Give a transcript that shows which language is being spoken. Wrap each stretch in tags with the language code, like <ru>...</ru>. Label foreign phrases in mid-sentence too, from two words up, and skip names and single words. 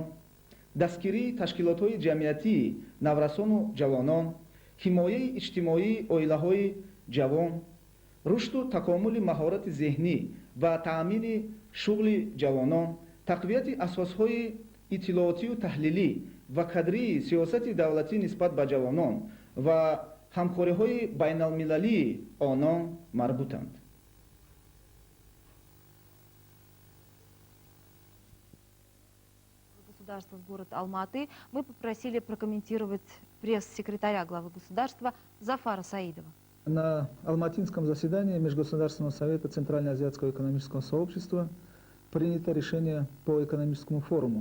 <tg>дастгирии ташкилотҳои ҷамъиятии наврасону ҷавонон, ҳимояи иҷтимоии оилаҳои ҷавон, рушду такомули маҳорати зеҳнӣ ва таъмини шуғли ҷавонон, тақвияти асосҳои иттилоотию таҳлилӣ ва кадрии сиёсати давлатӣ нисбат ба ҷавонон ва ҳамкориҳои байналмилалии онон марбутанд.</tg> <ru>Государства в город Алматы мы попросили прокомментировать пресс-секретаря главы государства Зафара Саидова. На алматинском заседании Межгосударственного совета Центральноазиатского экономического сообщества принято решение по экономическому форуму.</ru>